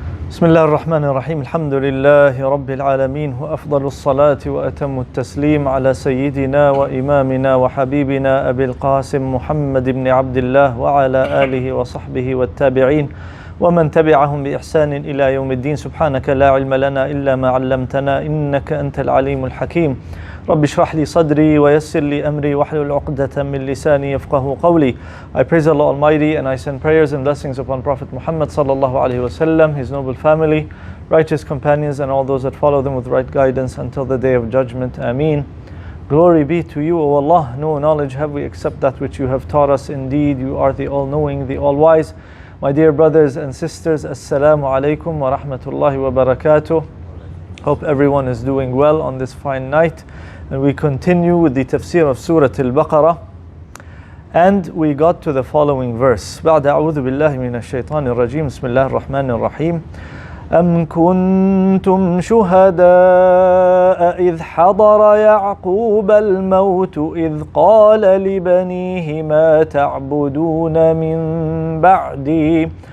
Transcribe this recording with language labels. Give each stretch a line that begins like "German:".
Arabic: بسم الله الرحمن الرحيم الحمد لله رب العالمين وأفضل الصلاة وأتم التسليم على سيدنا وإمامنا وحبيبنا أبي القاسم محمد بن عبد الله وعلى آله وصحبه والتابعين ومن تبعهم بإحسان إلى يوم الدين. سبحانك لا علم لنا إلا ما علمتنا إنك أنت العليم الحكيم. رب اشرح لي صدري ويسر لي أمري واحلل عقدة من لساني يفقهوا قولي.
English: I praise Allah Almighty and I send prayers and blessings upon Prophet Muhammad sallallahu alaihi wasallam, his noble family, righteous companions and all those that follow them with right guidance until the day of judgment. Ameen. Glory be to you, O Allah. No knowledge have we except that which you have taught us. Indeed, you are the all-knowing, the all-wise. My dear brothers and sisters, Assalamu alaikum wa rahmatullahi wa barakatuh. Hope everyone is doing well on this fine night. And we continue with the Tafseer of Surah al-Baqarah. And we got to the following verse.
Arabic: بعد أعوذ بالله من الشيطان الرجيم بسم الله الرحمن الرحيم. أم كنتم شهداء إذ حضر يعقوب الموت إذ قال لبنيه ما تعبدون من بعدي